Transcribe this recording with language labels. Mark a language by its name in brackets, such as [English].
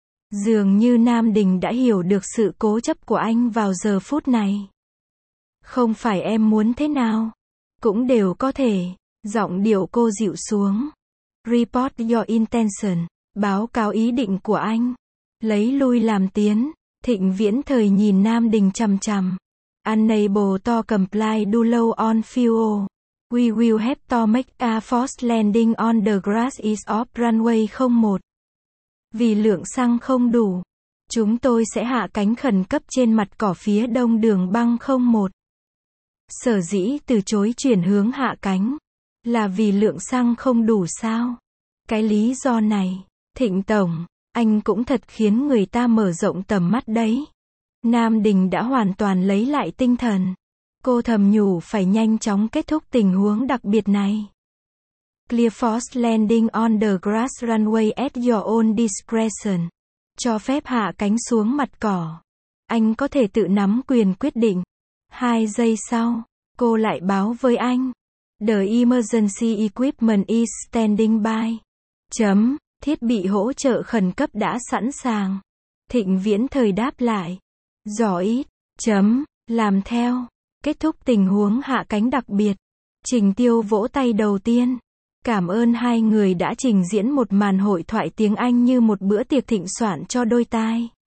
[Vietnamese] Dường như Nam Đình đã hiểu được sự cố chấp của anh vào giờ phút này. Không phải em muốn thế nào, cũng đều có thể. Giọng điệu cô dịu xuống. [English] Report your intention. [Vietnamese] Báo cáo ý định của anh. Lấy lui làm tiến. Thịnh Viễn Thời nhìn Nam Đình chằm chằm. [English] Unable to comply do low on fuel. We will have to make a forced landing on the grass is off runway 01. [Vietnamese] Vì lượng xăng không đủ, chúng tôi sẽ hạ cánh khẩn cấp trên mặt cỏ phía đông đường băng 01. Sở dĩ từ chối chuyển hướng hạ cánh là vì lượng xăng không đủ sao? Cái lý do này, Thịnh Tổng, anh cũng thật khiến người ta mở rộng tầm mắt đấy. Nam Đình đã hoàn toàn lấy lại tinh thần. Cô thầm nhủ phải nhanh chóng kết thúc tình huống đặc biệt này. [English] Clear forced landing on the grass runway at your own discretion. [Vietnamese] Cho phép hạ cánh xuống mặt cỏ. Anh có thể tự nắm quyền quyết định. 2 giây sau, cô lại báo với anh. [English] The emergency equipment is standing by. [Vietnamese] Chấm, thiết bị hỗ trợ khẩn cấp đã sẵn sàng. Thịnh Viễn Thời đáp lại. Giỏi. Chấm, làm theo. Kết thúc tình huống hạ cánh đặc biệt. Trình Tiêu vỗ tay đầu tiên. Cảm ơn hai người đã trình diễn một màn hội thoại tiếng Anh như một bữa tiệc thịnh soạn cho đôi tai.